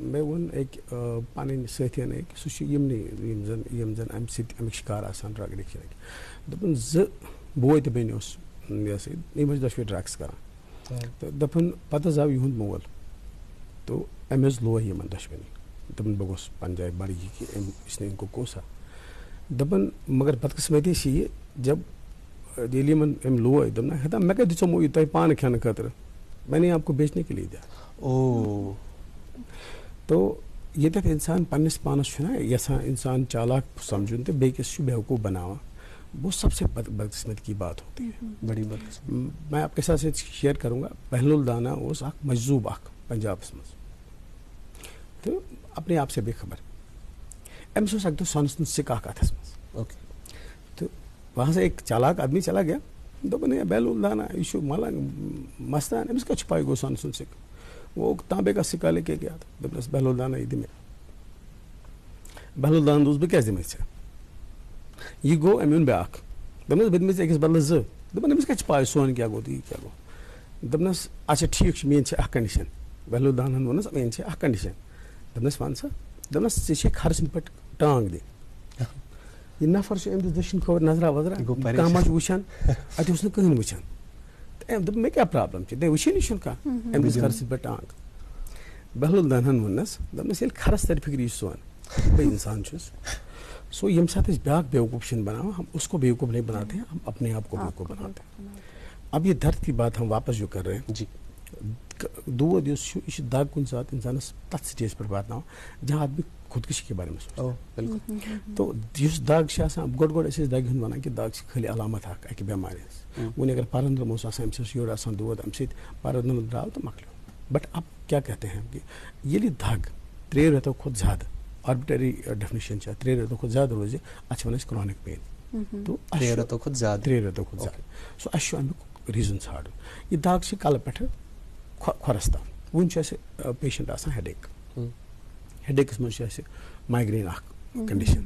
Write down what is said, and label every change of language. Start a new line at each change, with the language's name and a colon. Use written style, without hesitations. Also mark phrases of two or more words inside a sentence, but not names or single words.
Kashmiri: مےٚ ووٚن أکۍ پَنٕنۍ سٲتھیَن أکۍ سُہ چھُ یِمنٕے یِم زَن اَمہِ سۭتۍ اَمِکۍ شِکار آسان
English: drug addiction.
Kashmiri: دوٚپُن 2 بوے تہٕ بیٚنہِ اوس یہِ ہسا یِم ٲسۍ دۄشوَے ڈرٛگٕس کَران. تہٕ دوٚپُن پَتہٕ حظ آو یِہُنٛد مول تو أمۍ حظ لوے یِمن دۄشوٕنی. دوٚپُن بہٕ گوٚژھ پنٛنہِ جایہِ بڑٕ یہِ کہِ أمِس نے اِن کو کوسا. دوٚپُن مگر بدقٕسمتی چھِ یہِ جب ییٚلہِ یِمن أمۍ لوے دوٚپُن ہتا مےٚ کَتہِ دِژیومو یہِ تۄہہِ پانہٕ کھٮ۪نہٕ خٲطرٕ
Urdu: میں نے آپ کو بیچنے کے لیے دیا.
Kashmiri: تو ییٚتٮ۪تھ اِنسان پنٛنِس پانَس چھُنہ یژھان اِنسان چالاک سمجھُن تہٕ بیٚکِس چھُ بیوقوٗف بناوان
Urdu: وہ سب سے بدقسمتی کی بات ہوتی ہے. بڑی بدقسمتی. میں آپ کے ساتھ شیئر کروں گا.
Kashmiri: پہلو الدانہ اوس اکھ مجذوب اکھ پنجابس منٛز
Urdu: تو اپنے آپ سے بے خبر.
Kashmiri: أمِس اوس اکہِ دۄہ سۄنَس ہُنٛد سِکہٕ اکھ اتھس منٛز.
Urdu: تو وہاں سے ایک چالاک آدمی چلا گیا.
Kashmiri: دوٚپُن ہے بیلو الدانہ یہ چھُ ملنگ مستان أمِس کتھ چھُ پاے گوٚو سۄنہٕ سُنٛد سِکہٕ.
Urdu: وہ تانبے کا سکہ لے کے گیا تھا.
Kashmiri: دوٚپنس بیلو الدانہ یہ دِ مےٚ. بیلو الدانہ دوٚپُس بہٕ کیٛازِ دِمے ژےٚ. یہ گوٚو أمۍ اوٚن بیٛاکھ. دوٚپنس بہٕ دِمے ژےٚ أکِس بدلہٕ 2. دوٚپُن أمِس کتھ چھِ پاے سون کیٛاہ گوٚو تہٕ یہِ کیٛاہ گوٚو. دوٚپنس اچھا ٹھیٖک چھُ میٛٲنۍ چھِ اکھ کنڈِشن. بیلو الدانہن ووٚننس میٛٲنۍ چھِ اکھ کنڈِشن. دوٚپنس وَن سا. دوٚپنس ژےٚ چھے خرسن پٮ۪ٹھ ٹانٛگ دِنۍ. یہِ نفر چھُ أمۍ دِژ دٔچھِنۍ کھوٚوُر نظرا وظرا کانٛہہ ما چھُ وٕچھان اَتہِ اوس نہٕ کٕہٕنۍ وٕچھان. تہٕ أمۍ دوٚپ مےٚ کیٛاہ پرٛابلم چھِ تۄہہِ وٕچھٲنی چھُنہٕ کانٛہہ. أمۍ دِژ خرسن پٮ۪ٹھ ٹانٛگ. بہلول دانن ونس دپنس ییٚلہِ کھرس تر فکری سون بہٕ انسان چھُس سو ییٚمہِ ساتہٕ أسۍ بیٛاکھ بیوقوٗف چھِنہٕ بناوان
Urdu: ہم اس کو بیوقوف نہیں بناتے ہیں ہم اپنے آپ کو بیوقوف بناتے ہیں. اب یہ درد کی بات ہم واپس جو کر رہے ہیں جی
Kashmiri: دود یُس چھُ یہِ چھُ دگ کُنہِ ساتہٕ اِنسانس تتھ سٹیج پٮ۪ٹھ واتناوان
Urdu: جہاں آدمی خودکشی کے بارے میں سوچتا ہے.
Kashmiri: تو یُس دگ چھِ آسان گۄڈٕ ٲسۍ أسۍ دگہِ ہُنٛد وَنان کہِ دگ چھِ خٲلی علامت اکھ اکہِ بٮ۪مارِ ہٕنٛز. وۄنۍ اگر پرندرم اوس آسان أمِس اوس یورٕ آسان دود اَمہِ سۭتۍ پرندرم درٛاو تہٕ مۄکلیو. بٹ
Urdu: اب کیا کہتے ہیں کہ
Kashmiri: ییٚلہِ دگ 3 رٮ۪تو کھۄتہٕ زیادٕ
English: arbitrary definition
Kashmiri: چھِ 3 رٮ۪تو کھۄتہٕ زیادٕ روزِ اَتھ چھِ وَنان أسۍ
English: chronic pain.
Kashmiri: تو 3 رٮ۪تو کھۄتہٕ زیادٕ 3 رٮ۪تو کھۄتہٕ زیادٕ سو اَسہِ چھُ اَمیُک ریٖزن ژھانڈُن. یہِ دگ چھِ کلہٕ پٮ۪ٹھٕ کھۄرس تام. وۄنۍ چھُ اَسہِ پیشنٹ آسان ہیڈیک. ہیڈیکس منٛز چھُ اَسہِ مایگرین اکھ کنڈیشن.